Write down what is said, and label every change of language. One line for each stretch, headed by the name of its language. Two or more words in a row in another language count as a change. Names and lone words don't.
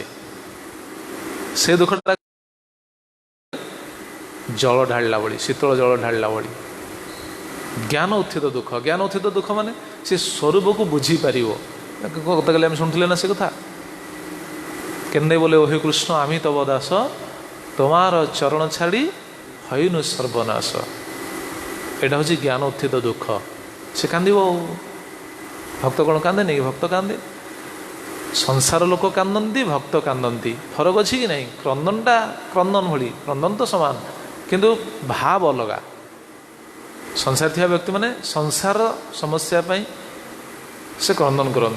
Odia: ସେ ଦୁଃଖଟା ଜଳ ଢାଳିଲା ଭଳି, ଶୀତଳ ଜଳ ଢାଳିଲା ଭଳି। ଜ୍ଞାନ ଉତ୍ଥିତ ଦୁଃଖ, ଜ୍ଞାନ ଉତ୍ଥିତ ଦୁଃଖ ମାନେ ସେ ସ୍ୱରୂପକୁ ବୁଝିପାରିବ। ଗତକାଲି ଆମେ ଶୁଣୁଥିଲେ ନା ସେ କଥା, କେନ୍ଦେ ବୋଲେ
Bangla: ଓହେ କୃଷ୍ଣ আমি তব দাস, তোমার চরণ ছাড়ি হইনু সর্বনাশ। এটা হচ্ছে জ্ঞান উত্থিত দুঃখ।
Odia: ସେ କାନ୍ଦିବ। ভক্ত କ'ଣ କାନ୍ଦେନି କି? ଭକ୍ତ କାନ୍ଦେ। ସଂସାର ଲୋକ କାନ୍ଦନ୍ତି, ଭକ୍ତ କାନ୍ଦନ୍ତି। ଫରକ ଅଛି କି ନାହିଁ? କ୍ରନ୍ଦନଟା କ୍ରନ୍ଦନ ଭଳି, କ୍ରନ୍ଦନ ତ ସମାନ, କିନ୍ତୁ ଭାବ ଅଲଗା। ସଂସାର ଥିବା ବ୍ୟକ୍ତିମାନେ ସଂସାର ସମସ୍ୟା ପାଇଁ ସେ କ୍ରନ୍ଦନ କରନ୍ତି।